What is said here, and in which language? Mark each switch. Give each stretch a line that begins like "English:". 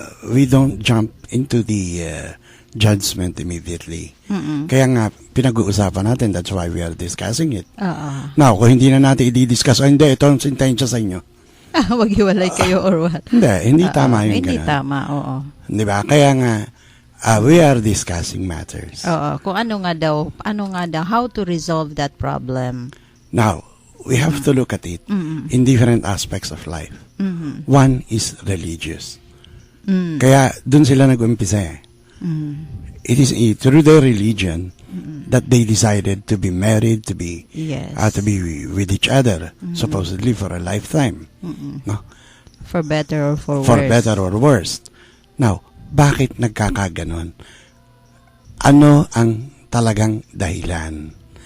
English: We don't jump into the judgment immediately.
Filipino: Kaya nga, pinag-uusapan natin.
English: That's why we are discussing it.
Filipino: Now, kung hindi na natin i-discuss, hindi, ito ang sintensya sa inyo. Maghiwalay kayo
English: or what?
Filipino: Hindi tama yung hindi ganun. tama, oo. Di ba? Kaya nga,
English: we are discussing matters.
Filipino: Oo, kung ano nga daw,
English: how to resolve that problem. Now, we have to look at it in different aspects of life. One is religious.
Filipino: Kaya, dun sila nag-umpisa
English: It is through their religion that they decided to be married, to be with each other, supposedly for a lifetime. No? For better or for worse. For better or worse.
Filipino: Now, bakit nagkakaganon? Ano ang talagang dahilan?